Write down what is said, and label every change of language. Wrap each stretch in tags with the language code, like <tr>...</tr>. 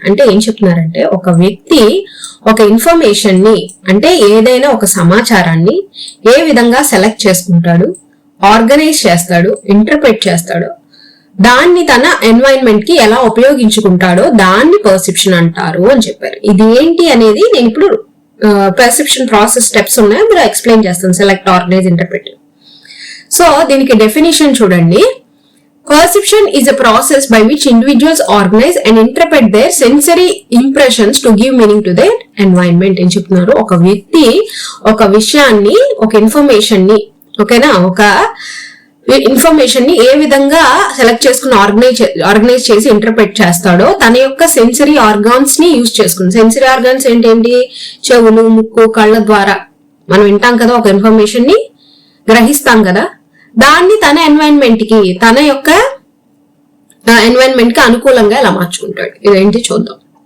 <te>అంటే ఏం చెప్తున్నారంటే, ఒక వ్యక్తి ఒక ఇన్ఫర్మేషన్ ని, అంటే ఏదైనా ఒక సమాచారాన్ని ఏ విధంగా సెలెక్ట్ చేసుకుంటాడు, ఆర్గనైజ్ చేస్తాడు, ఇంటర్ప్రెట్ చేస్తాడు, దాన్ని తన ఎన్వైరన్మెంట్ కి ఎలా ఉపయోగించుకుంటాడో దాన్ని పర్సెప్షన్ అంటారు అని చెప్పారు. ఇది ఏంటి అనేది నేను ఇప్పుడు పర్సెప్షన్ ప్రాసెస్ స్టెప్స్ ఉన్నాయి, మీరు ఎక్స్ప్లెయిన్ చేస్తాను. Select, organise, interpret. సో దీనికి డెఫినేషన్ చూడండి.</te> <en>Perception is a process by which individuals organize and interpret their sensory impressions to give meaning to their environment</en> <te>అని చెప్తున్నారు. ఒక వ్యక్తి ఒక విషయాన్ని, ఒక ఇన్ఫర్మేషన్ ని, ఓకేనా, ఒక ఇన్ఫర్మేషన్ ని ఏ విధంగా సెలెక్ట్ చేసుకుని ఆర్గనైజ్ చేసి ఇంటర్ప్రెట్ చేస్తాడో తన యొక్క సెన్సరీ ఆర్గాన్స్ ని యూజ్ చేసుకుని. సెన్సరీ ఆర్గాన్స్ ఏంటేంటి? చెవులు, ముక్కు, కళ్ళ ద్వారా మనం వింటాం కదా, ఒక ఇన్ఫర్మేషన్ ని గ్రహిస్తాం కదా, దాన్ని తన ఎన్వైరన్మెంట్ కి, తన యొక్క ఎన్వైరన్మెంట్ కి అనుకూలంగా ఎలా మార్చుకుంటాడు. ఇదేంటి చూద్దాం.</te>